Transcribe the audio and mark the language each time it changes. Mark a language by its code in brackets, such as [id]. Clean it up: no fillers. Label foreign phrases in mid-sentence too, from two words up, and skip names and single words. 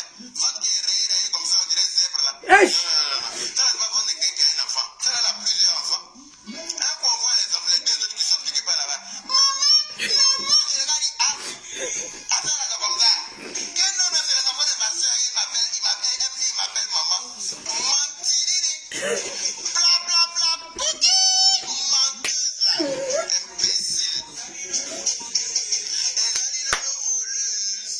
[fr] Vendre qui est rayé comme ça, on dirait zèbre là. Hey. Ça c'est pas vendre quelqu'un qui a un enfant. Ça là, il a plusieurs enfants. Un coup on voit les enfants, les deux autres qui sont quelque part là-bas. Maman, et le gars dit ah, attends là, c'est comme ça. Que non, c'est les enfants de ma soeur, il m'appelle maman. Mentirine. Bla bla bla, bouki. Menteuse là. Imbécile.